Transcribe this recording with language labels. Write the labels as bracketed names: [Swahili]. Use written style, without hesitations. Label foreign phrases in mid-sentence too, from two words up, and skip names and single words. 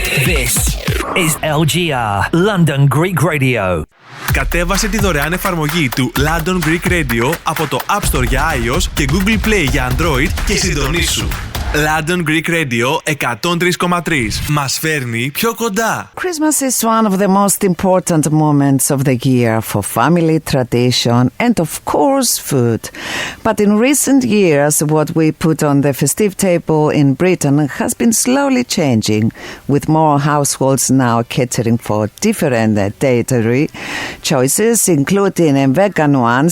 [English] This is LGR, London Greek Radio. [Greek] Κατέβασε τη δωρεάν εφαρμογή του London Greek Radio από το App Store για iOS και Google Play για Android και συντονίσου. London Greek Radio 103,3 μας φέρνει πιο κοντά. [English] Christmas is one of the most important moments of the year for family, tradition and of course food. But in recent years what we put on the festive table in Britain has been slowly changing, with more households now catering for different dietary choices, including vegan ones.